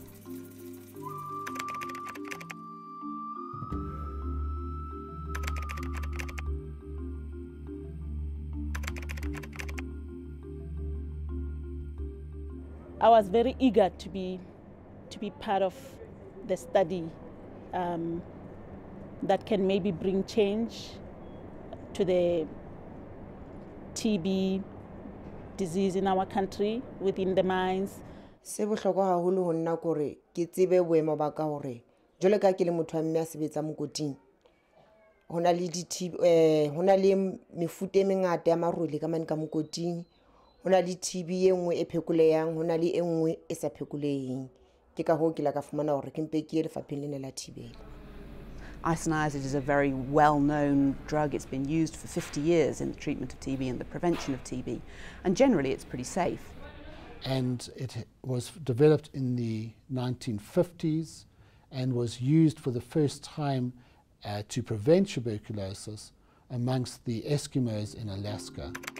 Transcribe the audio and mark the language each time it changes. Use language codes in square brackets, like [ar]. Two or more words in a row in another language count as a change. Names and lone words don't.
[en] I was very eager to be part of the study that can maybe bring change to the TB disease in our country, within the mines. [st] Se bohlokwa haholo ho nna gore ke tsebe boemo ba ka hore jole ka ke le motho wa mme a sebetsa mokoting hona le mefuta e mengata ya marole ka mane ka mokoting, hona le TB e nngwe e phekolehang, hona le e nngwe e sa phekoleheng. Ke ka ho ke la ka fumana hore ke mpe ke ye lefapheng lena la Thibela. [en] Isoniazid is a very well-known drug. It's been used for 50 years in the treatment of TB and the prevention of TB, and generally it's pretty safe. And it was developed in the 1950s and was used for the first time to prevent tuberculosis amongst the Eskimos in Alaska.